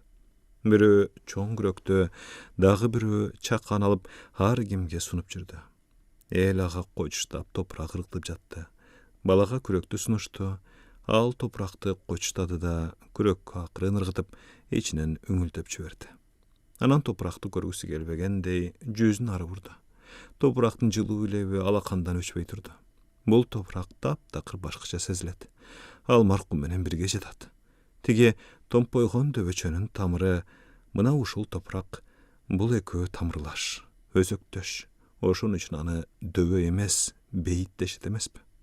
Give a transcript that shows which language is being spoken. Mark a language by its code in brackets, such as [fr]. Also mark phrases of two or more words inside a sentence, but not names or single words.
[ky] Бирөө чоң күрөктө, дагы бирөө чакан алып, ар кимге сунуп жүрдү. Эл ага койчуштап топурак ырктып жатты. Балага күрөктү сунушту. Ал топуракты койчуштады да күрөккө акырын ыргытып, ичинен үңүлдөп жиберди. Анан топуракты көргүсү келбегендей жүзүн ары vurdu. Toprактын жылуу илеби алакандан өчпөй турду. Бул топрак таптакыр башкача сезилет. Ал маркум менен бирге жатат. Тиги томпойгон дөбөчөнүн тамыры мына ушул топрак, бул экөө тамырлаш, өзөктөш. Ошон үчүн аны дөбө эмес, бейит дешет эмеспи?